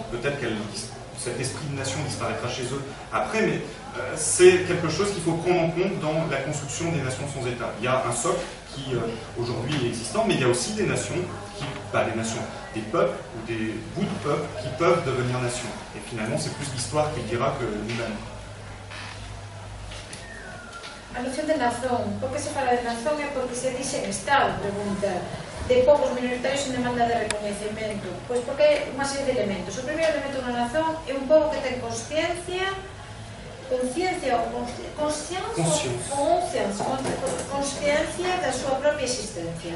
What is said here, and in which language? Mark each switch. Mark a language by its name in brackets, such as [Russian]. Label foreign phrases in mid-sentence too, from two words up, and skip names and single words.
[French] Peut-être que cet esprit de nation disparaîtra chez eux après, mais c'est quelque chose qu'il faut prendre en compte dans la construction des nations sans État. Il y a un socle qui aujourd'hui est existant, mais il y a aussi des nations, des peuples ou des bouts de peuples qui peuvent devenir nations. Et finalement, c'est plus l'histoire qui le dira que nous-mêmes. [Galician] A noción de nación, por que se fala de nación é porque se dice en Estado, pregunta, de povos minoritarios en demanda de reconhecimento. Pois porque hai unha serie de elementos. O primeiro elemento dunha nación é un povo que ten consciencia da súa propia existencia.